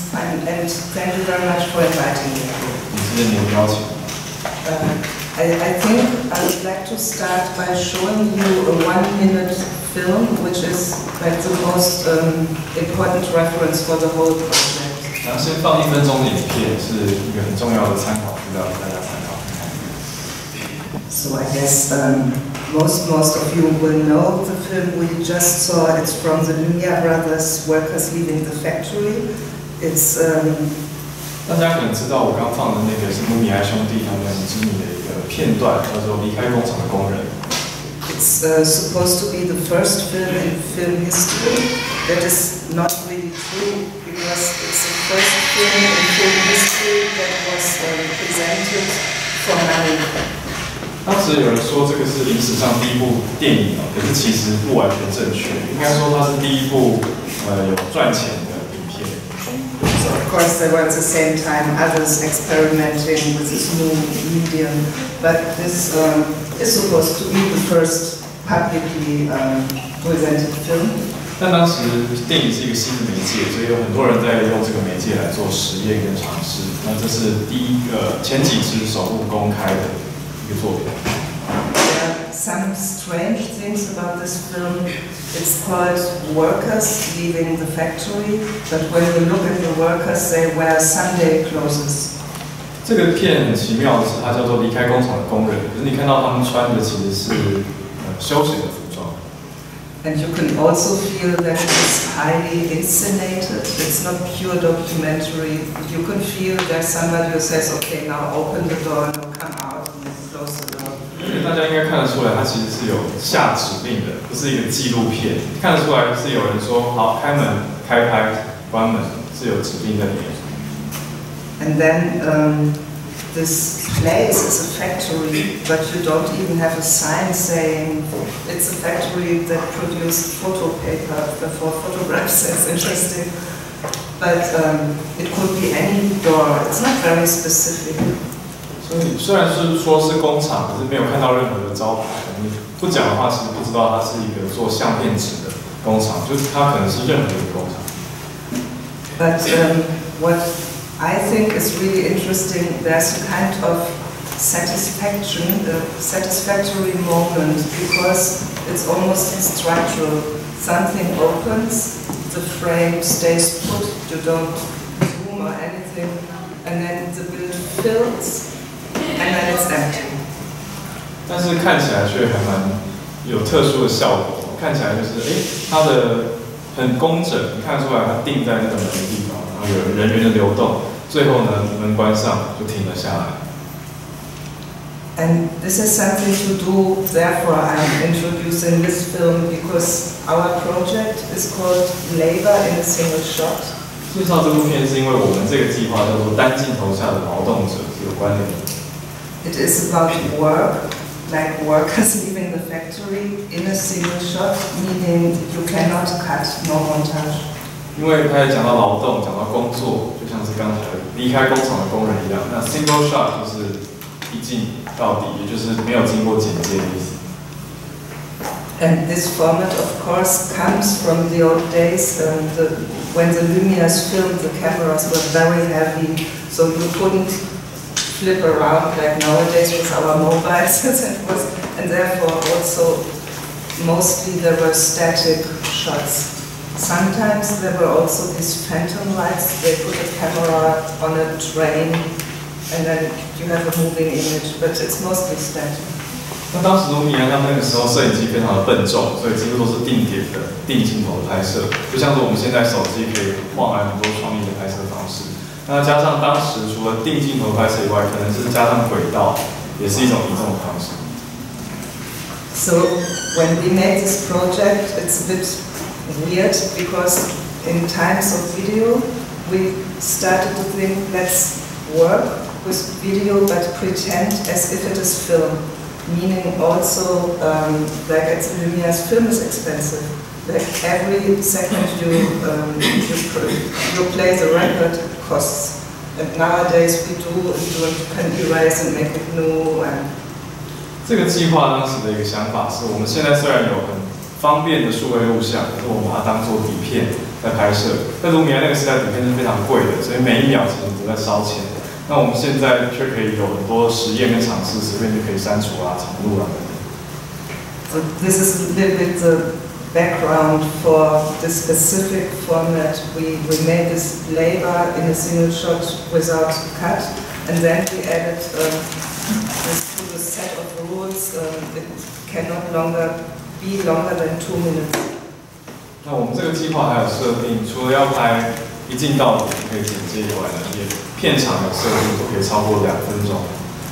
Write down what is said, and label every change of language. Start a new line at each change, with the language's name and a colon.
English: thank you very much for inviting me. I think I would like to start by showing you a 1-minute film, which is like the most important reference for the whole project.
Chinese: 然后先放1分钟的影片，是一个很重要的参考资料，大家参考。
English: So I guess most of you will know the film we just saw. It's from the Lumière Brothers, Workers Leaving the Factory. It's
Chinese: 大家可能知道，我刚放的那个是卢米埃兄弟他们很知名的一个片段，叫做《离开工厂的工人》。
English: It's supposed to be the first film in film history. That is not really true because it's the first film in film history that was presented for money.
Chinese: 当时有人说这个是历史上第一部电影可是其实不完全正确，应该说它是第一部有赚钱的影片。
English: So of course there were at the same time others experimenting with this new medium, but this is supposed to be the first publicly presented film.
Chinese: 但当时电影是一个新的媒介，所以有很多人在用这个媒介来做实验跟尝试。那这是第一个前几支首部公开的一个作品。
English: There are some strange things about this film. It's called Workers Leaving the Factory, but when you look at the workers, they wear Sunday clothes.
Chinese: 这个片很奇妙的是，它叫做离开工厂的工人，可是你看到他们穿的其实是休闲的服装。
English: And you can also feel that it's highly inscenated. It's not pure documentary. You can feel there's somebody who says, "Okay, now open the door, now come out, and close the door."
Chinese: 大家应该看得出来，它其实是有下指令的，不是一个纪录片。看得出来是有人说好开门、开拍、关门，是有指令在里面。
English: And then this place is a factory, but you don't even have a sign saying it's a factory that produces photo paper for photographs. That's interesting. But it could be any door. It's not very specific.
Chinese: 所以虽然是说是工厂，可是没有看到任何的招牌。你不讲的话，其实不知道它是一个做相片纸的工厂，就是它可能是任何一个工厂。
English: But what I think is really interesting, there's a kind of satisfaction, a satisfactory moment, because it's almost structural. Something opens, the frame stays put, you don't zoom or anything, and then the build fills, and then it's empty.
Chinese: 但是看起来却还蛮有特殊的效果，看起来就是它的很工整，你看出来它定在那个门的地方，然后有人员的流动。最后呢，门关上就停了下来。
English: And this is something to do, therefore I'm introducing this film because our project is called Labor in a Single Shot.
Chinese: 介绍这部片是因为我们这个计划叫做单镜头下的劳动者是有关联的。
English: It is about work, like workers leaving the factory in a single shot, meaning you cannot cut, no montage.
Chinese: 因为他也讲到劳动，讲到工作，就像是刚才离开工厂的工人一样。那 single shot 就是一镜到底，也就是没有经过剪接的意思。
English: And this format, of course, comes from the old days when the Lumières filmed. The cameras were very heavy, so you couldn't flip around like nowadays with our mobiles, and therefore also mostly there were static shots. Sometimes there were also these phantom lights. They put a camera on a train and then you have a moving image, but it's mostly static.
Chinese: 那当时卢米安他们那个时候摄影机非常的笨重，所以几乎都是定点的定镜头的拍摄，就像是我们现在手机可以换来很多创意的拍摄方式。那加上当时除了定镜头拍摄以外，可能是加上轨道，也是一种移动的方式。
English: So when we made this project, it's a bit weird because in times of video, we started to think let's work with video but pretend as if it is film. Meaning also, like at the Lumières, film is expensive. Like every second you play the record costs. And nowadays we can erase and make it new. And
Chinese: 这个计划当时的一个想法是，我们现在虽然有很方便的数位录像，可是我们把它当做底片在拍摄。在卢米埃那个时代，底片是非常贵的，所以每一秒其实都在烧钱。那我们现在却可以有很多实验跟尝试，随便就可以删除啊、重录啊等等。
English: So this is a little bit the background for the specific format. We made this labor in a single shot without cut, and then we added this to the set of rules. It cannot longer be longer than 2 minutes.
Chinese: 那我们这个计划还有设定，除了要拍一镜到底可以剪接以外呢，也片长有设定都可以超过2分钟。